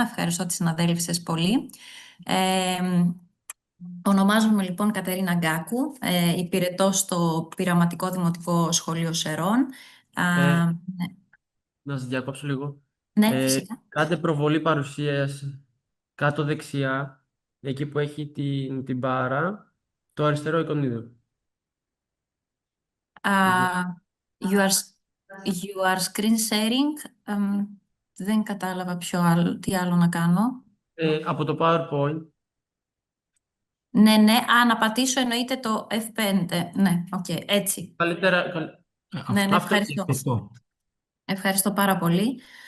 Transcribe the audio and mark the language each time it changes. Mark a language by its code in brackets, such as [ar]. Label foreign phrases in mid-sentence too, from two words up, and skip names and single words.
[el] Ευχαριστώ τις συναδέλφισες πολύ. Ονομάζομαι λοιπόν Κατερίνα Γκάκου, υπηρετώ στο Πειραματικό Δημοτικό Σχολείο Σερών. Ε, Ναι, να σας διακόψω λίγο. ναι, φυσικά. Κάντε προβολή παρουσίαση κάτω δεξιά, εκεί που έχει την μπάρα, το αριστερό εικονίδιο. [en] Uh, you are, you are screen sharing. [el] Δεν κατάλαβα τι άλλο να κάνω. Από το PowerPoint, Ναι, ναι. Να πατήσω εννοείται το F5. Ναι, οκ, έτσι. καλύτερα, Ναι, ναι, αυτό είναι. ευχαριστώ. Ευχαριστώ πάρα πολύ.